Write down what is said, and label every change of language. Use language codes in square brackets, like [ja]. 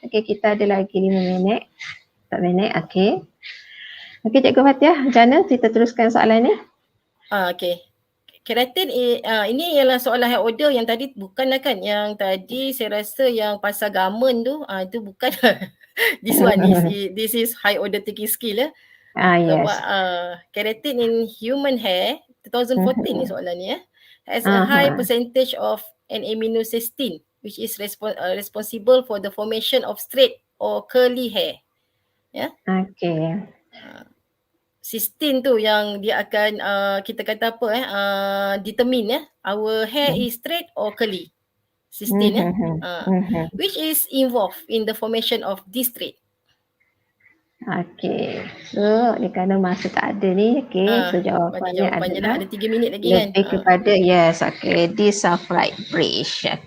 [ms] Okey, kita ada lagi 5 minit. 4 minit, okey. Okey, Cikgu Fathiah, macam mana kita teruskan soalan ni? Okey. Keratin ini ialah soalan [en] high order [ms] yang tadi bukanlah kan, yang tadi saya rasa yang pasal garment tu itu bukan. [en] This one this is high order thinking skill Yes. [ms] Sebab keratin [en] in human hair 2014 [ms] ni soalan ni [en] has a high percentage of an aminocysteine which is responsible for the formation of straight or curly hair. Okay. [ms] Cysteine tu yang dia akan kita kata apa [en] determine our hair is straight or curly. Cysteine which is involved in the formation of this trait. [ms] Okay, so ni kerana masa tak ada ni, so jawapannya adalah ada 3 minit lagi kan. Lebih kepada yes, disulfide bridge.